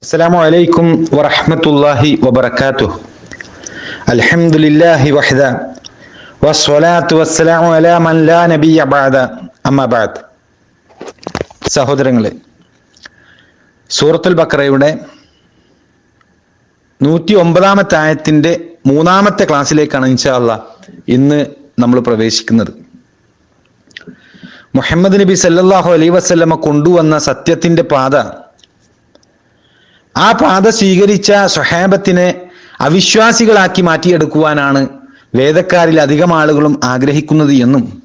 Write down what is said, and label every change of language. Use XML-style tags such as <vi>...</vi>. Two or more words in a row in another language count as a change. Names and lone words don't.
<ar>السلام عليكم ورحمة الله وبركاته. الحمد لله وحده والصلاة والسلام على من لا نبي بعد أما بعد.</ar> <ml>സഹോദരങ്ങളെ, സൂറത്തുൽ ബഖറയുടെ 109 ആയത്തിന്റെ 3-ാമത്തെ ക്ലാസ്സിലേക്കാണ്</ml> <ar>إن شاء الله</ar> <ml>ഇന്ന് നമ്മൾ പ്രവേശിക്കുന്നത്. മുഹമ്മദ് നബി</ml> <ar>صلى الله عليه وسلم</ar> <ml>കൊണ്ടുവന്ന സത്യത്തിന്റെ പാത, ആ പാത സ്വീകരിച്ച സ്വഹാബത്തിനെ അവിശ്വാസികളാക്കി മാറ്റിയെടുക്കുവാനാണ് വേദക്കാരിൽ അധികം ആളുകളും ആഗ്രഹിക്കുന്നത് എന്നും,</ml>